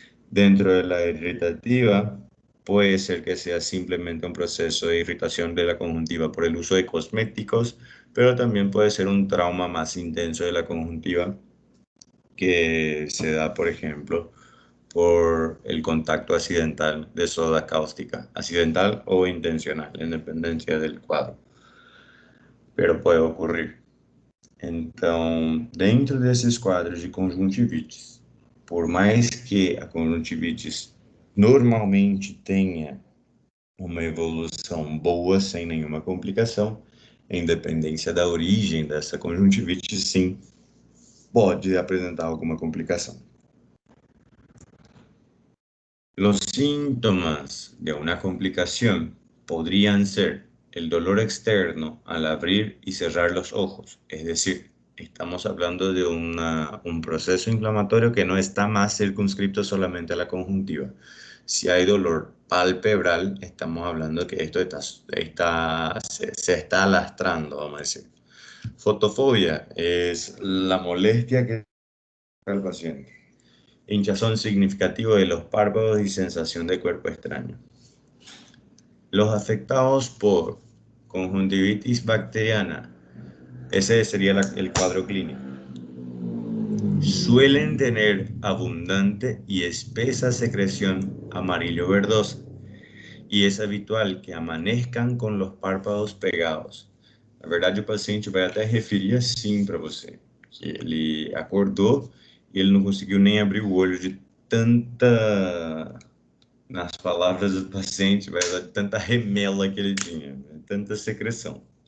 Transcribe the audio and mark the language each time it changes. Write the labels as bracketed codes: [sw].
[es] Dentro de la irritativa, puede ser que sea simplemente un proceso de irritación de la conjuntiva por el uso de cosméticos, pero también puede ser un trauma más intenso de la conjuntiva que se da, por ejemplo, por el contacto accidental de soda cáustica, accidental o intencional, en dependencia del cuadro. Pero puede ocurrir. [pt] Então, dentro desses quadros de conjuntivites, por mais que a conjuntivite normalmente tenha uma evolução boa, sem nenhuma complicação, em dependência da origem dessa conjuntivite, sim, pode apresentar alguma complicação. [es] Los síntomas de una complicación podrían ser el dolor externo al abrir y cerrar los ojos, es decir, estamos hablando de un proceso inflamatorio que no está más circunscrito solamente a la conjuntiva. Si hay dolor palpebral, estamos hablando que esto se está lastrando, vamos a decir. Fotofobia es la molestia que el paciente. Hinchazón significativo de los párpados y sensación de cuerpo extraño. Los afectados por conjuntivitis bacteriana, ese sería el cuadro clínico, suelen tener abundante y espesa secreción amarillo verdosa y es habitual que amanezcan con los párpados pegados. [pt] Na verdade, o paciente vai até referir assim para você, que ele acordou e ele não conseguiu nem abrir o olho de tanta, nas palavras do paciente, de tanta remela que ele tinha, tanta secreção.